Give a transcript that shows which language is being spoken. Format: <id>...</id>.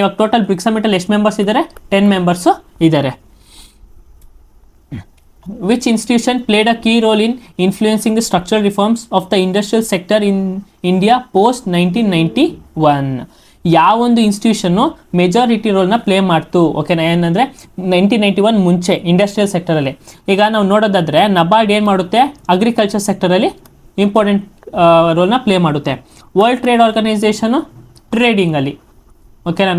<kn>ಇವಾಗ total BRICS ಸಮಿಟಲ್ಲಿ ಎಷ್ಟು members ಇದ್ದಾರೆ, 10 ಮೆಂಬರ್ಸು ಇದ್ದಾರೆ.</kn> <en>Which institution played a key role in influencing the structural reforms of the industrial sector in India post 1991?</en> <kn>ಯಾವೊಂದು institution majority ರೋಲ್ನ play ಮಾಡ್ತು. ಓಕೆನಾ. ಏನಂದರೆ 1991 ಮುಂಚೆ ಇಂಡಸ್ಟ್ರಿಯಲ್ ಸೆಕ್ಟರಲ್ಲಿ. ಈಗ ನಾವು ನೋಡೋದಾದರೆ ನಬಾರ್ಡ್ ಏನು ಮಾಡುತ್ತೆ, ಅಗ್ರಿಕಲ್ಚರ್ ಸೆಕ್ಟರಲ್ಲಿ ಇಂಪಾರ್ಟೆಂಟ್ ರೋಲ್ನ ಪ್ಲೇ ಮಾಡುತ್ತೆ. World trade organisation ಟ್ರೇಡಿಂಗಲ್ಲಿ. ಓಕೆನಾ.</kn>